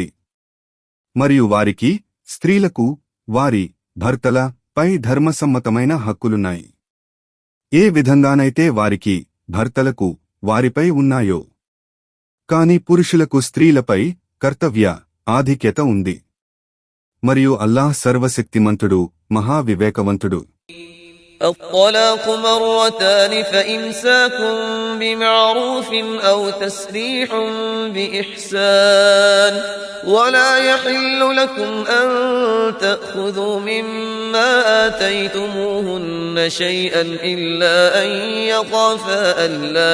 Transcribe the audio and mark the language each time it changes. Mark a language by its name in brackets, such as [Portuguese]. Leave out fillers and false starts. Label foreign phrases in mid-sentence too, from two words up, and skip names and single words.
[Telugu] మరియు వారికి స్త్రీలకు వారి భర్తల పై ధర్మసమ్మతమైన హక్కులున్నాయి. ఏ విధంగానైతే వారికి భర్తలకు వారిపై ఉన్నాయో. కాని పురుషులకు స్త్రీలపై కర్తవ్య ఆధిక్యత ఉంది. మరియు అల్లాహ్ సర్వశక్తిమంతుడు, మహావివేకవంతుడు. [Arabic] الطلاق مرتان فإمساك بمعروف أو تسريح بإحسان ولا يحل لكم أن تأخذوا مما آتيتموهن شيئا إلا أن يخافا ألا